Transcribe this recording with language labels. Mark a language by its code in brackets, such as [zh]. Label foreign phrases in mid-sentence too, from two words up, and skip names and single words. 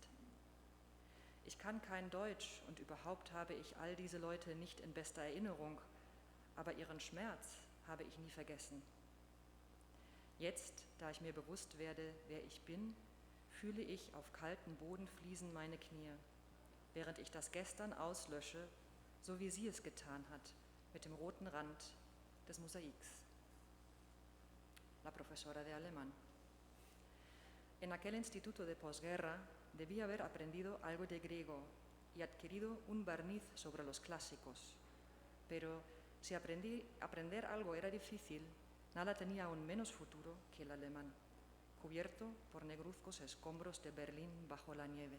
[de] Ich kann kein Deutsch und überhaupt habe ich all diese Leute nicht in bester Erinnerung, aber ihren Schmerz habe ich nie vergessen. Jetzt, da ich mir bewusst werde, wer ich bin, fühle ich auf kalten Bodenfliesen meine Knie, während ich das Gestern auslösche, so wie sie es getan hat, mit dem roten Rand des Mosaiks. [es] La profesora de alemán. En aquel instituto de posguerra debí haber aprendido algo de griego y adquirido un barniz sobre los clásicos, pero si aprender algo era difícil, nada tenía aún menos futuro que el alemán, cubierto por negruzcos escombros de Berlín bajo la nieve.